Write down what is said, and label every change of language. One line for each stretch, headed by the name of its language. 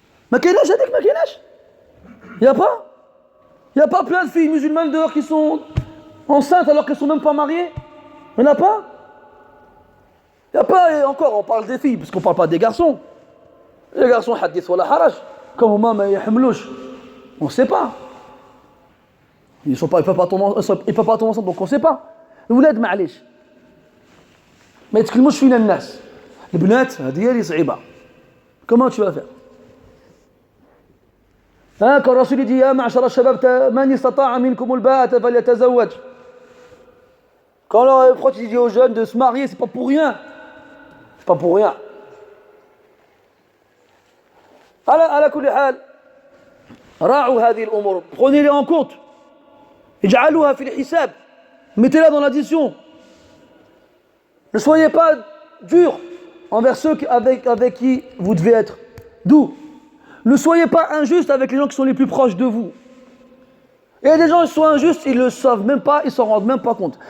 Arabic: Ma kénache,
French: j'ai dit que ma kénache. Il n'y a pas plein de filles musulmanes dehors qui sont enceintes alors qu'elles ne sont même pas mariées? Il n'y en a pas? Il n'y a pas, et encore, on parle des filles, parce qu'on ne parle pas des garçons. Les garçons,
Arabic: hadith wala haraj,
French: comme au maman
Arabic: yahmlouch,
French: on ne sait pas. Ils ne peuvent pas tomber ensemble, donc on ne sait pas.
Arabic: الولاد معليش ما يتكلموش فينا الناس. البنات هذه هي اللي صعيبه.
French: Comment tu vas faire? Quand
Arabic: الرسول dit يا معشر الشباب من استطاع منكم الباءة فليتزوج.
French: Quand le prophète dit aux jeunes de se marier, c'est pas pour rien. C'est pas pour rien.
Arabic: على كل حال راعوا هذه الأمور.
French: Prenez-les en compte.
Arabic: اجعلوها في الحساب.
French: Mettez-la dans l'addition. Ne soyez pas dur envers ceux avec qui vous devez être doux. Ne soyez pas injuste avec les gens qui sont les plus proches de vous. Et il y a des gens qui sont injustes, ils ne le savent même pas, ils ne s'en rendent même pas compte.